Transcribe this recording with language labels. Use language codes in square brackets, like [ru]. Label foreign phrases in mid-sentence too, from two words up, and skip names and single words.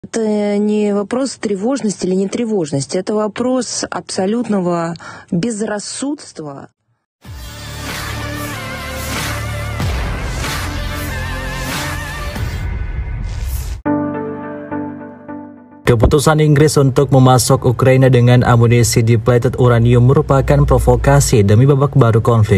[ru] Это не вопрос тревожности или нетревожности, это вопрос абсолютного безрассудства. [id] Keputusan Inggris untuk memasok Ukraina dengan amunisi [en] depleted uranium [id] merupakan provokasi demi babak baru konflik.